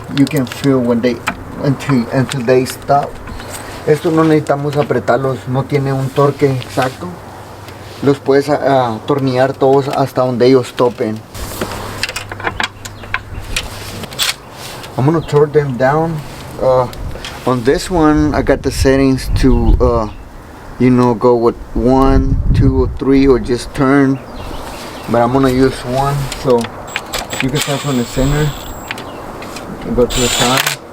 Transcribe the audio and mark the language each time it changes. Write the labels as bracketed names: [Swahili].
[English] You can feel when they until they stop. [Spanish] Esto no necesitamos apretarlos, no tiene un torque exacto. Los puedes atornillar todos hasta donde ellos topen. [English] I'm gonna torque them down. On this one, I got the settings to go with 1, 2, or 3, or just turn. But I'm gonna use 1, so you can start from the center and go to the side.